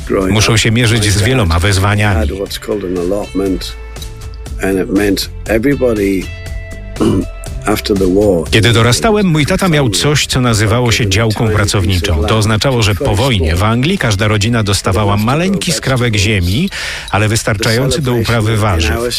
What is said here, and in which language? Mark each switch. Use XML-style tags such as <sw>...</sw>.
<pl>Muszą się mierzyć z wieloma wyzwaniami.</pl> <en>And it meant everybody after the war.</en> <pl>Kiedy dorastałem, mój tata miał coś, co nazywało się działką pracowniczą. To oznaczało, że po wojnie w Anglii każda rodzina dostawała maleńki skrawek ziemi, ale wystarczający do uprawy warzyw.</pl>